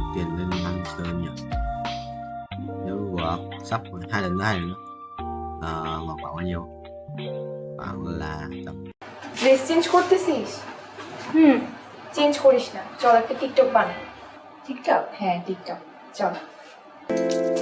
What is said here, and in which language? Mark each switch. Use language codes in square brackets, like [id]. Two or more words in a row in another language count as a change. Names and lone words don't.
[vi] tiền lên 5 chơi nhỉ, nếu sắp 2 lần nữa mà khoảng bao nhiêu, khoảng là tầm [en] dress change [bn] করতেছিস? চেঞ্জ করিস না, চল একটা টিকটক বানাই। টিকটক? হ্যাঁ টিকটক, চল।